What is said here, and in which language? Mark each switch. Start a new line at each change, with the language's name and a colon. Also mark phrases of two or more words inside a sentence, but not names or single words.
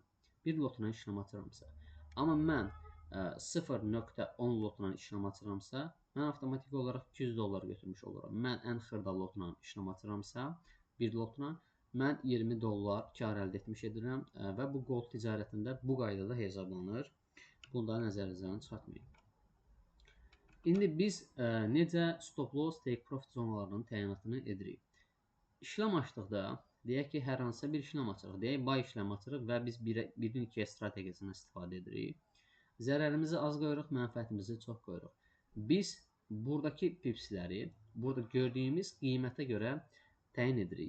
Azerbaijani: Bir lotla işlem açıramsa. Amma mən 0.10 lotla işlem açıramsa, mən avtomatik olaraq 200 dollar götürmüş oluram. Mən ən xırda lotla işlem açıramsa, bir lotla mən 20 dollar kar əldə etmiş edirəm və bu gold ticarətində bu qaydada hesablanır. Bunu da nəzərinizdən çıxartmayın. İndi biz necə
English: stop loss, take profit
Azerbaijani: zonalarının təyinatını edirik? İşlem açdıqda, deyək ki, hər hansısa bir işlem açırıq. Deyək, buy işlem açırıq və biz 1-in 2-yə strategiyasından istifadə edirik. Zərərimizi az qoyuruq, mənfəətimizi çox qoyuruq. Biz buradakı pipsləri, burada gördüyümüz qiymətə görə təyin edirik.